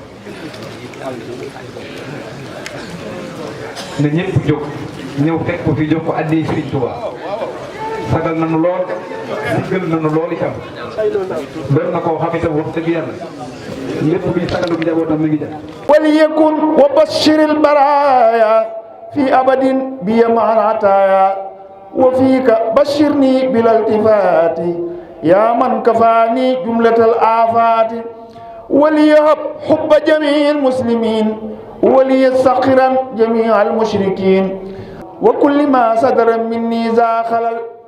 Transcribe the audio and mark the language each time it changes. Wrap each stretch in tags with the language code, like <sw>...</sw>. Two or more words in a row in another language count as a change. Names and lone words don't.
<wo>na ñëpp jóg ñëw fekk ko fii jox ko addee Serigne Touba sagal nañu lool siggal nañu lool itam doon na koo xam itam wax dëgg yàlla lépp luy sagalu njabootam mi ngi jàpp.</wo> <ar>وليكن وبشر البرايا في أبد بي مع العطايا وفيك بشرني بلا التفات يا من كفاني جملة الآفات وليهب حب جميع المسلمين وليسخرا جميع المشركين وكل ما صدر مني ذا خلل.</ar>